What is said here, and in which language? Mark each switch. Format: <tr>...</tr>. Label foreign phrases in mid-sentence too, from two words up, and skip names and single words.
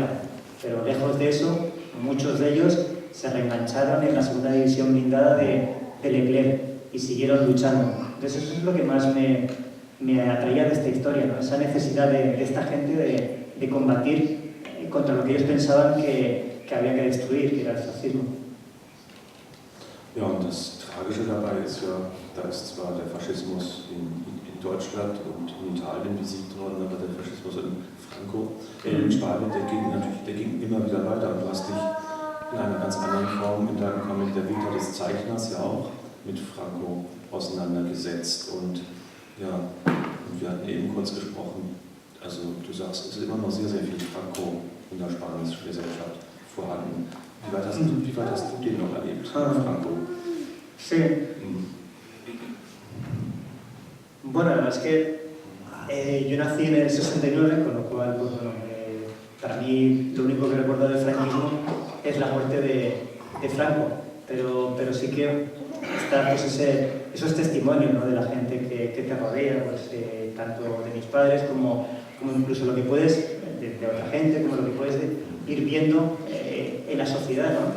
<es>Pero lejos de eso, muchos de ellos se reengancharon en la segunda división blindada de Leclerc y siguieron luchando. Entonces eso es lo que más me atraía de esta historia, ¿no? Esa necesidad de esta gente de combatir contra lo que ellos pensaban que había que destruir, que era el fascismo.</es> <de>Ja, und das Tragische dabei ist ja, da ist zwar der Faschismus in Deutschland und in Italien besiegt worden, aber der Faschismus in in Spanien, der ging immer wieder weiter. Und du hast dich in einer ganz anderen Form in deinem Comic der Vita des Zeichners ja auch mit Franco auseinandergesetzt. Und ja, wir hatten eben kurz gesprochen, also du sagst, es ist immer noch sehr, sehr viel Franco in der spanischen Gesellschaft vorhanden. Wie weit hast du den noch erlebt, Franco?</de> <es>Sí. Bueno, la verdad es que yo nací en el 69, con lo cual, pues, bueno, para mí lo único que recuerdo del franquismo es la muerte de Franco, pero sí que está pues, esos testimonios, ¿no?, de la gente que te rodea, pues, tanto de mis padres como incluso lo que puedes, de otra gente, como lo que puedes ir viendo en la sociedad, ¿no?</es>